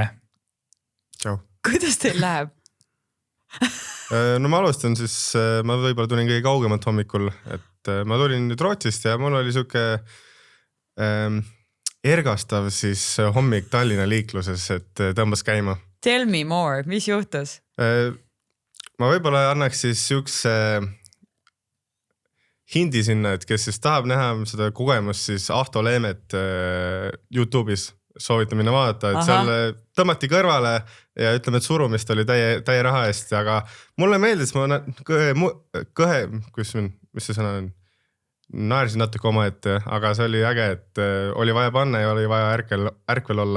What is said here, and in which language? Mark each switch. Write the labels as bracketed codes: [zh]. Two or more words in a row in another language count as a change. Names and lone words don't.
[et] Tšau. Kuidas teil läheb? No ma alustan siis, ma võib-olla tulin kõige kaugemalt hommikul, et ma tulin nüüd Rootsist ja mul oli siuke ergastav siis hommik Tallinna liikluses, et tõmbas käima. [en] Tell me more, [et] mis juhtus? Ma võib-olla annaks siis siukse hindi sinna, et kes siis tahab näha seda kogemust, siis Ahto Leemet YouTube'is soovitan minna vaadata, et seal tõmmati kõrvale ja ütleme, et surumist oli täie raha eest, aga mulle meeldis, mis see sõna on, naersin natuke oma ette, aga see oli äge, et oli vaja panna ja oli vaja ärkvel olla.